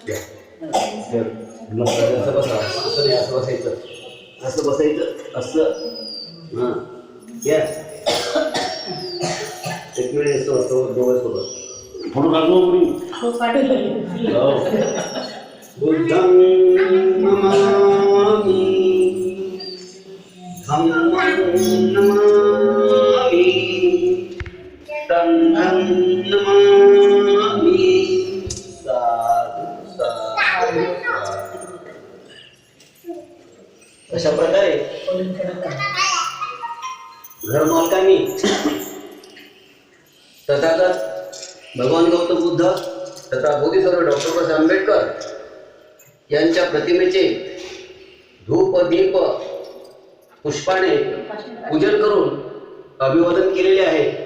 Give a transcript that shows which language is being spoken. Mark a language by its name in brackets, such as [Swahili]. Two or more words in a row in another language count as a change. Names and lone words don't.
[Marathi] असं बसा, असं नाही, असं बसायचं, असं बसायचं, असं हां या एक वेळ असं असं दोघांसोबत म्हणून लागलो [Pali] बुद्धं नमामि धम्मं नमामि संघं नमामि साधु साधु [Marathi] अशा प्रकारे घर मालकांनी तथागत भगवान गौतम बुद्ध तथा बोधिसत्व डॉक्टर बाबासाहेब आंबेडकर यांच्या प्रतिमेचे धूप दीप पुष्पाने पूजन करून अभिवादन केलेले आहे.